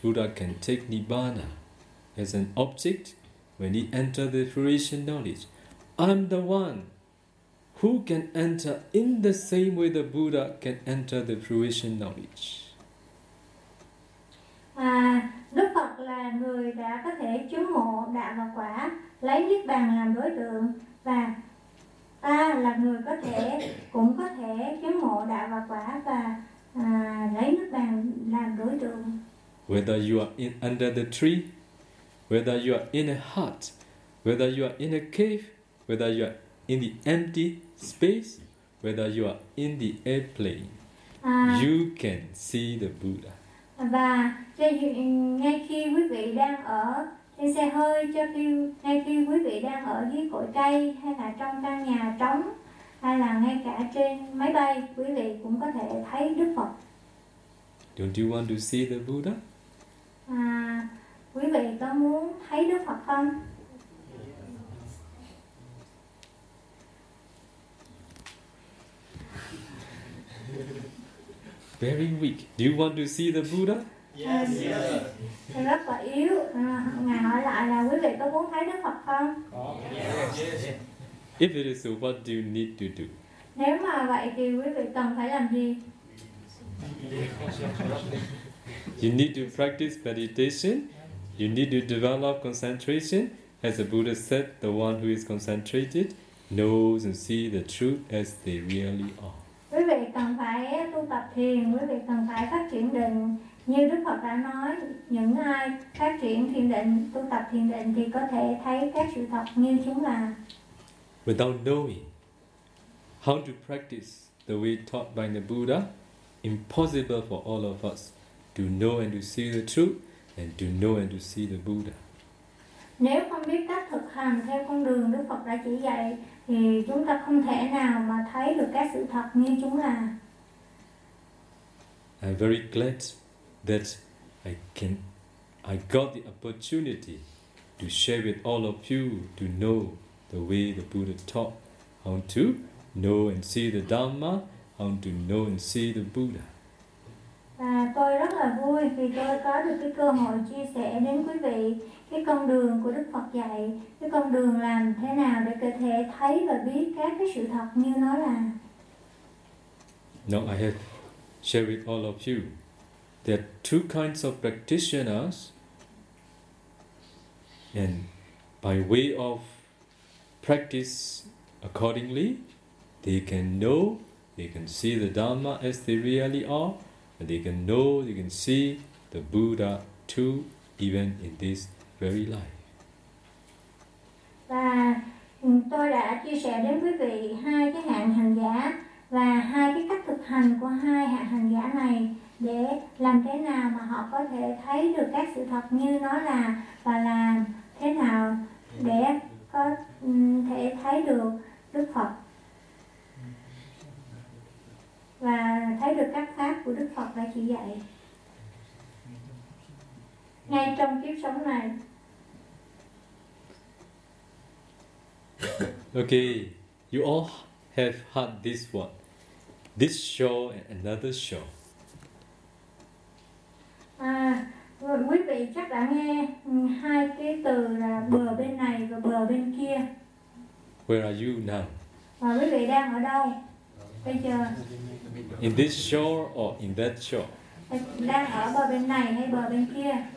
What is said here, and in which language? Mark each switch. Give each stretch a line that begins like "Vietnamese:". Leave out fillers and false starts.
English: Buddha can take Nibbana as an object when he enters the fruition knowledge. I'm the one who can enter in the same way the Buddha can enter the fruition knowledge.
Vietnamese: Đức Phật là người đã có thể chứng ngộ đạo và quả, lấy Niết Bàn làm đối tượng, và ta là người có thể cũng có thể chứng ngộ đạo và quả và lấy Niết Bàn làm đối tượng.
English: Whether you are under the tree, whether you are in a hut, whether you are in a cave, whether you are in the empty space, whether you are in the airplane, you can see the Buddha.
Vietnamese: Và cho dù ngay khi quý vị đang ở trên xe hơi, cho khi ngay khi quý vị đang ở dưới cội cây, hay là trong căn nhà trống, hay là ngay cả trên máy bay, quý vị cũng có thể thấy Đức Phật.
English: Don't you want to see the Buddha?
Vietnamese: Quý vị có muốn thấy Đức Phật không?
English: Very weak. Do you want to see the Buddha? Yes.
Vietnamese: Thầy rất là yếu. Ngài hỏi lại là quý vị có muốn thấy Đức Phật không?
English: Yes. If it is so, what do you need to do?
Vietnamese: Nếu mà vậy thì quý vị cần phải làm gì?
English: You need to practice meditation. You need to develop concentration. As the Buddha said, the one who is concentrated knows and see the truth as they really are.
Vietnamese: Quý vị cần phải tu tập thiền, quý vị cần phải phát triển định. Như Đức Phật đã nói, những ai phát triển thiền định, tu tập thiền định thì có thể thấy các sự thật như chúng là.
English: Without knowing how to practice the way taught by the Buddha, impossible for all of us to know and to see the truth and to know and to see the Buddha.
Vietnamese: Nếu không biết cách thực hành theo con đường Đức Phật đã chỉ dạy thì chúng ta không thể nào mà thấy được các sự thật như chúng là.
English: I'm very glad that I got the opportunity to share with all of you to know the way the Buddha taught, how to know and see the Dhamma, how to know and see the Buddha.
Vietnamese: Và tôi rất là vui vì tôi có được cái cơ hội chia sẻ đến quý vị cái con đường của Đức Phật dạy, cái con đường làm thế nào để có thể thấy và biết các cái sự thật như nó là.
English: Now I have shared with all of you there are two kinds of practitioners, and by way of practice accordingly, they can know, they can see the Dhamma as they really are, and they can know, they can see the Buddha too, even in this very life.
Vietnamese: Và tôi đã chia sẻ đến quý vị hai cái hạng hành giả và hai cái cách thực hành của hai hạng hành giả này để làm thế nào mà họ có thể thấy được các sự thật như nó là và làm thế nào để có thể thấy được Đức Phật và thấy được các pháp của Đức Phật đã chỉ dạy ngay trong kiếp sống này.
English: Okay, you all have heard this one, this show and another show.
Vietnamese: Quý vị chắc đã nghe hai cái từ là bờ bên này và bờ bên kia.
English: Where are you now?
Vietnamese: Và quý vị đang ở đâu? Bây giờ.
English: In this shore or in that shore?
Vietnamese: Đang ở bờ bên này hay bờ bên kia?